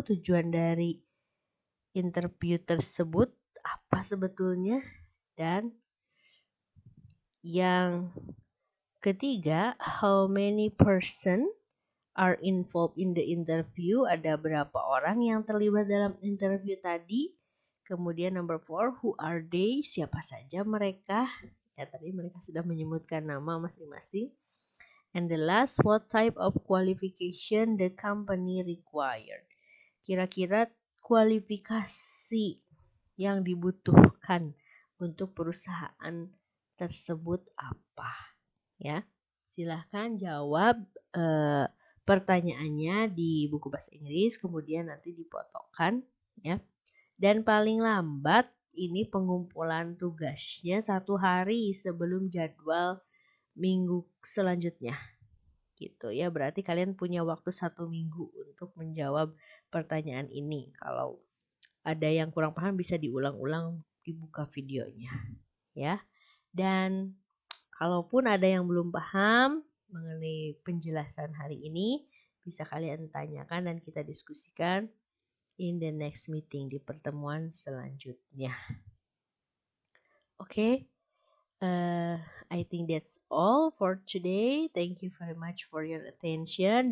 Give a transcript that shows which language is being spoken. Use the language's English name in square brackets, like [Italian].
[Indonesian] Tujuan dari interview tersebut apa sebetulnya? Dan yang ketiga, [English] how many person are involved in the interview? [Indonesian] Ada berapa orang yang terlibat dalam interview tadi? Kemudian [English] number 4, who are they? [Indonesian] Siapa saja mereka? Ya, tadi mereka sudah menyebutkan nama masing-masing. [English] And the last, what type of qualification the company required? [Indonesian] Kira-kira kualifikasi yang dibutuhkan untuk perusahaan tersebut apa? Ya, silahkan jawab pertanyaannya di buku bahasa Inggris, kemudian nanti dipotongkan ya. Dan paling lambat ini pengumpulan tugasnya 1 hari sebelum jadwal minggu selanjutnya gitu ya. Berarti kalian punya waktu 1 minggu untuk menjawab pertanyaan ini. Kalau ada yang kurang paham bisa diulang-ulang, dibuka videonya ya. Dan kalaupun ada yang belum paham mengenai penjelasan hari ini, bisa kalian tanyakan dan kita diskusikan [English] in the next meeting, [Indonesian] di pertemuan selanjutnya. [English] Okay, I think that's all for today. Thank you very much for your attention.